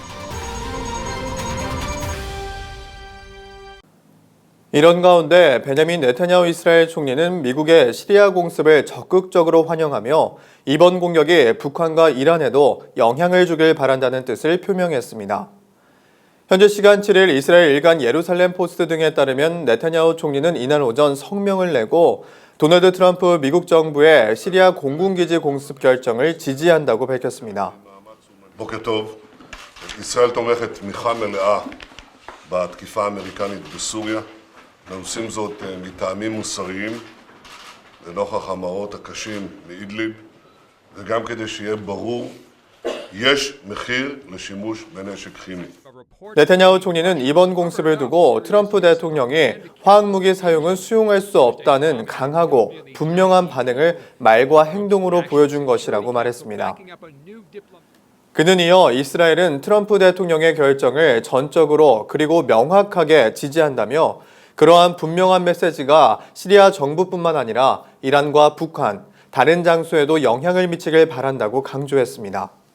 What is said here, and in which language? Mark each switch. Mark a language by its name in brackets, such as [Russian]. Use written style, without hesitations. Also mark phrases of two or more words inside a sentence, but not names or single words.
[Korean] 이런 가운데 베냐민 네타냐후 이스라엘 총리는 미국의 시리아 공습을 적극적으로 환영하며 이번 공격이 북한과 이란에도 영향을 주길 바란다는 뜻을 표명했습니다. 현재 시간 7일 이스라엘 일간 예루살렘 포스트 등에 따르면 네타냐후 총리는 이날 오전 성명을 내고 도널드 트럼프 미국 정부의 시리아 공군기지 공습 결정을 지지한다고 밝혔습니다. [Hebrew] בוקר טוב. ישראל תומכת תמיכה מלאה בתקיפה האמריקנית בסוריה. אנחנו עושים זאת מטעמים מוסריים לנוכח המראות הקשים מאידליב וגם כדי שיהיה ברור יש מחיר לשימוש בנשק כימי. [Korean] 네타냐후 총리는 이번 공습을 두고 트럼프 대통령이 화학무기 사용은 수용할 수 없다는 강하고 분명한 반응을 말과 행동으로 보여준 것이라고 말했습니다. 그는 이어 이스라엘은 트럼프 대통령의 결정을 전적으로 그리고 명확하게 지지한다며 그러한 분명한 메시지가 시리아 정부뿐만 아니라 이란과 북한, 다른 장소에도 영향을 미치길 바란다고 강조했습니다.